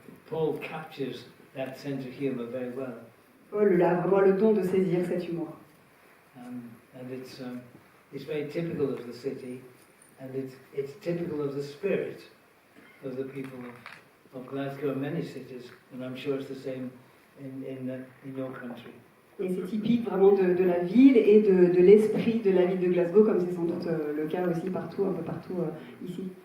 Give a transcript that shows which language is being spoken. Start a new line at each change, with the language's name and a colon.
English: Paul captures that sense of humour very well.
French: Paul a vraiment le don de saisir cet humour.
English: And it's very typical of the city, and it's typical of the spirit of the people of Glasgow and many cities, and I'm sure it's the same in your country.
French: Et c'est typique vraiment de la ville et de l'esprit de la ville de Glasgow, comme c'est sans doute le cas aussi partout, un peu partout ici.